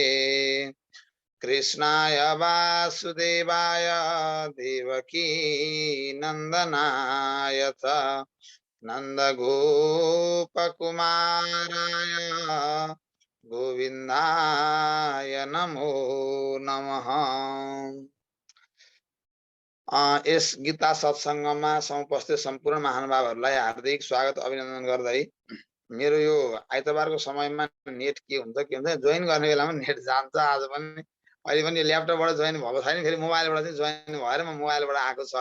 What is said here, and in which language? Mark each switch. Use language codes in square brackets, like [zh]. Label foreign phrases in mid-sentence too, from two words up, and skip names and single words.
[sa] कृष्णाय वासुदेवाय देवकी नंदनाय च नंदगोपकुमाराय गोविन्दाय नमो नमः। [ne] यस गीता सत्सङ्गमा समुपस्थित सम्पूर्ण महानुभावहरूलाई हार्दिक स्वागत अभिनन्दन गर्दै मेरो यो आइतबारको समयमा नेट के हुन्छ जोइन गर्ने बेलामा नेट जान्छ। आज पनि अहिले पनि ल्यापटपबाट जोइन भएको छैन, फेरि मोबाइलबाट चाहिँ जोइन भएर म मोबाइलबाट आएको छ।